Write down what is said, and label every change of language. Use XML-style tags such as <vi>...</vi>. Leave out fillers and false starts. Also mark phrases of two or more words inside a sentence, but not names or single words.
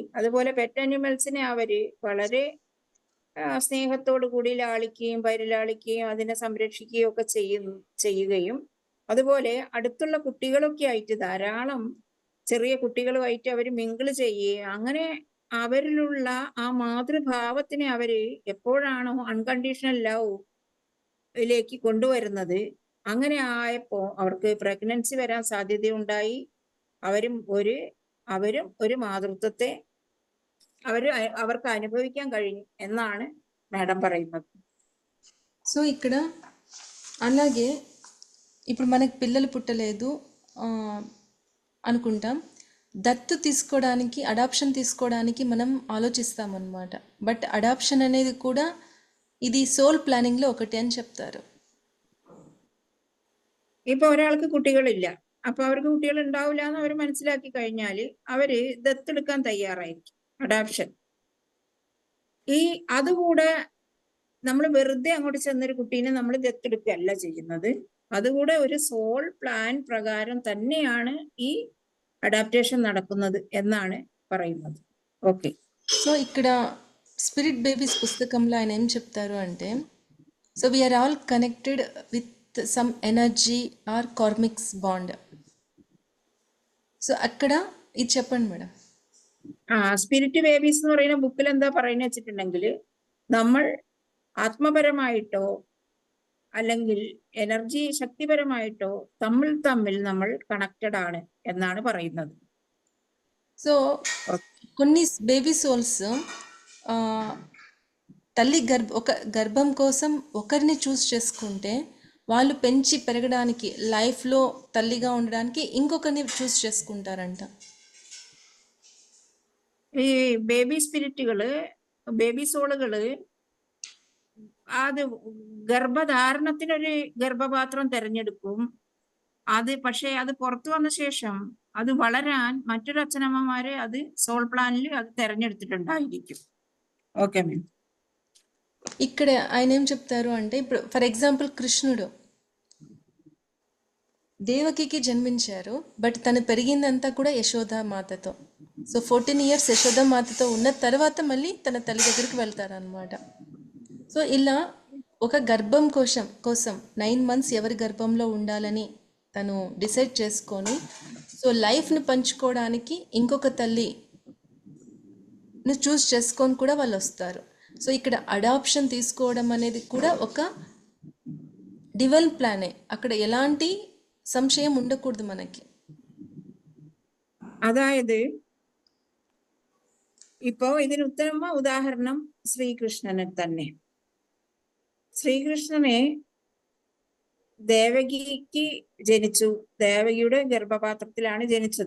<ml>അതുപോലെ</ml> <en>pet animals</en> <ml>അവര് വളരെ സ്നേഹത്തോടു കൂടി ലാളിക്കുകയും പരിലാളിക്കുകയും അതിനെ സംരക്ഷിക്കുകയും ഒക്കെ ചെയ്യുകയും, അതുപോലെ അടുത്തുള്ള കുട്ടികളൊക്കെ ആയിട്ട് ധാരാളം ചെറിയ കുട്ടികളുമായിട്ട് അവർ മിങ്കിള് ചെയ്യുകയും, അങ്ങനെ അവരിലുള്ള ആ മാതൃഭാവത്തിനെ അവര് എപ്പോഴാണോ</ml> <en>unconditional love</en> <ml>കൊണ്ടുവരുന്നത്, അങ്ങനെ ആയപ്പോ അവർക്ക് പ്രഗ്നൻസി വരാൻ സാധ്യതയുണ്ടായി. അവരും ഒരു മാതൃത്വത്തെ അവർക്ക് അനുഭവിക്കാൻ കഴിഞ്ഞു എന്നാണ് మేడం പറയുന്നത്.</ml> <te>సో ఇక్కడ అలాగే ఇప్పుడు మనకి పిల్లలు పుట్టలేదు అనుకుంటాం, దత్తు తీసుకోవడానికి, అడాప్షన్ తీసుకోవడానికి మనం ఆలోచిస్తామన్నమాట. బట్ అడాప్షన్ అనేది కూడా ఇది</te> <en>soul planning</en> <te>ఒకటి అని చెప్తారు.</te> <ml>ഇപ്പൊ ഒരാൾക്ക് കുട്ടികളില്ല, അപ്പൊ അവർക്ക് കുട്ടികൾ ഉണ്ടാവില്ല എന്ന് അവർ മനസ്സിലാക്കി കഴിഞ്ഞാൽ അവര് ദത്തെടുക്കാൻ തയ്യാറായിരിക്കും. അഡാപ്ഷൻ അതുകൂടെ നമ്മൾ വെറുതെ അങ്ങോട്ട് ചെന്നൊരു കുട്ടീനെ നമ്മൾ ദത്തെടുക്കുകയല്ല ചെയ്യുന്നത്. അതുകൂടെ ഒരു</ml> <en>soul plan</en> <ml>പ്രകാരം തന്നെയാണ് ഈ అడాప్టేషన్ നടക്കുന്നത് എന്നാണ് പറയുന്നത്.</ml> <te>ఓకే. సో ఇక్కడ స్పిరిట్ బేబీస్ పుస్తకంలో ఆయన ఏం చెప్తారు అంటే,</te> <en>so we are all connected with some energy or karmic bond.</en> <te>సో అక్కడ ఇది చెప్పండి మేడం.</te> <ml>സ്പിരിറ്റ് ബേബീസ് എന്ന് പറയുന്ന ബുക്കിൽ എന്താ പറയുന്നത് വെച്ചിട്ടുണ്ടെങ്കിൽ, നമ്മൾ ആത്മപരമായിട്ടോ അല്ലെങ്കിൽ എനർജി ശക്തിപരമായിട്ടോ തമ്മിൽ നമ്മൾ കണക്റ്റഡ് ആണ് എന്നാണ് പറയുന്നത്.</ml> <te>సో కొన్ని</te> <en>baby souls</en> <te>తల్లి గర్భం కోసం ఒకరిని చూస్ చేసుకుంటే, వాళ్ళు పెంచి పెరగడానికి, లైఫ్లో తల్లిగా ఉండడానికి ఇంకొకరిని చూస్ చేసుకుంటారంట.</te> <ml>ഈ</ml> <en>baby spirits, baby souls</en> <ml>അത് ഗർഭധാരണത്തിനൊരു ഗർഭപാത്രം തിരഞ്ഞെടുക്കും. പക്ഷേ അത് പുറത്തു വന്ന ശേഷം അത് വളരാൻ മറ്റൊരു അച്ഛനമ്മമാരെ അത്</ml> <en>soul plan</en> <ml>അത് തിരഞ്ഞെടുത്തിട്ടുണ്ടായിരിക്കും.</ml> <en>okay ma'am.</en> <te>ఇక్కడ ఆయన ఏం చెప్తారు అంటే, ఇప్పుడు</te> <en>for example</en> <te>కృష్ణుడు దేవకికి జన్మించారు, బట్ తను పెరిగిందంతా కూడా యశోద మాతతో. సో 14 years యశోద మాతతో ఉన్న తర్వాత మళ్ళీ తన తల్లి దగ్గరికి వెళ్తారనమాట. సో ఇలా ఒక గర్భం కోసం 9 months ఎవరి గర్భంలో ఉండాలని తను డిసైడ్ చేసుకొని, సో లైఫ్ని పంచుకోవడానికి ఇంకొక తల్లిని చూస్ చేసుకొని కూడా వాళ్ళు వస్తారు. సో ఇక్కడ అడాప్షన్ తీసుకోవడం అనేది కూడా ఒక</te> <en>divine plan.</en> <te>అక్కడ ఎలాంటి സംശയം ఉండకూడదు మనకి.</te> <ml>അതായത് ഇപ്പോ ഇതിന് ഉദാഹരണം ശ്രീകൃഷ്ണനെ തന്നെ. ശ്രീകൃഷ്ണനെ ദേവകിക്ക് ജനിച്ചു, ദേവകിയുടെ ഗർഭപാത്രത്തിലാണ് ജനിച്ചത്.</ml>